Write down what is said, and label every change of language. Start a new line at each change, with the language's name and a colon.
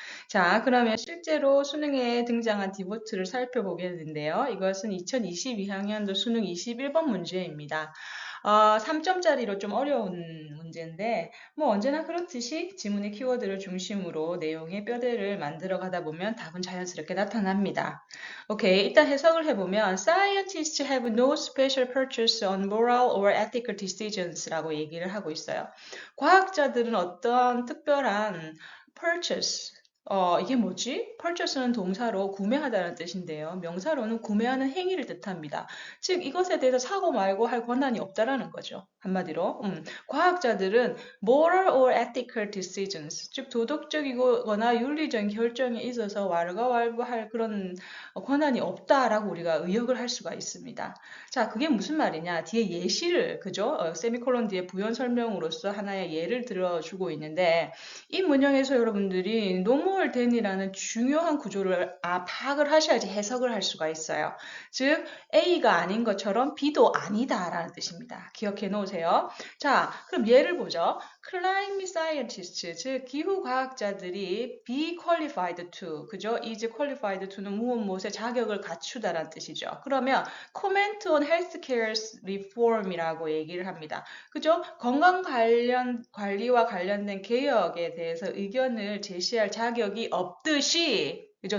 Korean: 자, 그러면 실제로 수능에 등장한 devote를 살펴보겠는데요. 이것은 2022학년도 수능 21번 문제입니다. 3점짜리로 좀 어려운 문제인데 뭐 언제나 그렇듯이 지문의 키워드를 중심으로 내용의 뼈대를 만들어 가다 보면 답은 자연스럽게 나타납니다. 오케이, 일단 해석을 해보면
English: Scientists have no special purchase on moral or ethical decisions
Korean: 라고 얘기를 하고 있어요. 과학자들은 어떤 특별한 purchase 이게 뭐지? purchase는 동사로 구매하다는 뜻인데요. 명사로는 구매하는 행위를 뜻합니다. 즉 이것에 대해서 사고 말고 할 권한이 없다라는 거죠. 한마디로 과학자들은
English: moral or ethical decisions,
Korean: 즉 도덕적이거나 윤리적인 결정에 있어서 왈가왈부할 그런 권한이 없다라고 우리가 의역을 할 수가 있습니다. 자, 그게 무슨 말이냐? 뒤에 예시를 그죠? 세미콜론 뒤에 부연 설명으로서 하나의 예를 들어주고 있는데 이 문형에서 여러분들이 노멀 댄이라는 중요한 구조를 파악을 하셔야지 해석을 할 수가 있어요. 즉 A가 아닌 것처럼 B도 아니다라는 뜻입니다. 기억해 놓으세요. 자, 그럼 예를 보죠. Climate scientists, 즉 기후과학자들이 be qualified to, 그죠? is qualified to는 무엇에 자격을 갖추다라는 뜻이죠. 그러면
English: comment on healthcare reform
Korean: 이라고 얘기를 합니다. 그죠? 건강 관리와 관련된 개혁에 대해서 의견을 제시할 자격이 없듯이 그죠?